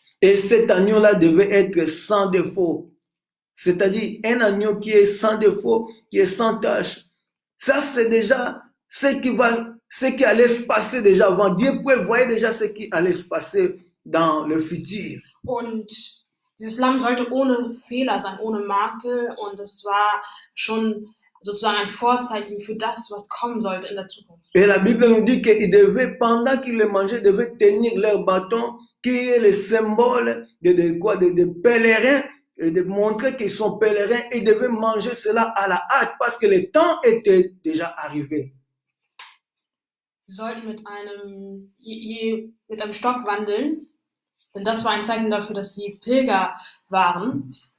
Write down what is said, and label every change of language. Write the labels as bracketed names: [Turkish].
[French] Et cet agneau-là devait être sans défaut. C'est-à-dire un agneau qui est sans défaut, qui est sans tache. Ça, c'est déjà ce qui allait se passer déjà avant. Dieu prévoyait déjà ce qui allait se passer dans le futur. [German] Und dieses Lamm sollte ohne Fehler sein, ohne Makel. Und es war schon sozusagen ein Vorzeichen für das, was kommen sollte in der Zukunft. [French] Et la Bible nous dit qu'ils devaient, pendant qu'ils le mangeaient, devaient tenir leur bâton, qui est le symbole de pèlerins, et de montrer qu'ils sont pèlerins, et devaient manger cela à la hâte, parce que le temps était déjà arrivé. [German] Sie sollten mit einem Stock wandeln, denn das war ein Zeichen dafür, dass sie Pilger waren.